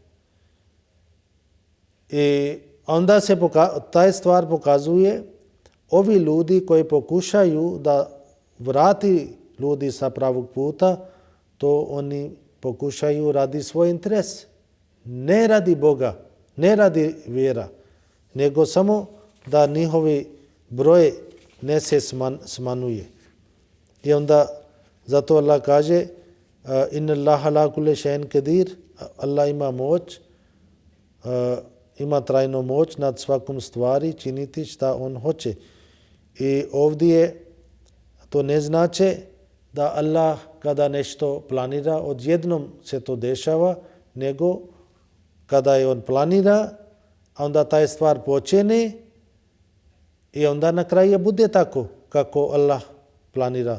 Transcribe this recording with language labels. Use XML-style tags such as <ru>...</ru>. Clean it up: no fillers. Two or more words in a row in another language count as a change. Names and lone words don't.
<bs>I onda se taj stvar pokazuje, ovi ljudi koji pokušaju da vrati ljudi sa pravog puta, to oni pokušaju radi svoj interes. Ne radi Boga, ne radi vjera, nego samo da njihovi broj ne se smanjuje. I onda zato Allah kaže</bs> <ar>إن الله على كل شيء قدير,</ar> <bs>Allah ima moć, ima trajnu moć nad svakom stvari činiti šta on hoće. I ovdje to ne znači da Allah kada nešto planira odjednom se to dešava, nego kada je on planira, onda taj stvar počne i onda na kraju bude tako kako Allah planira.</bs>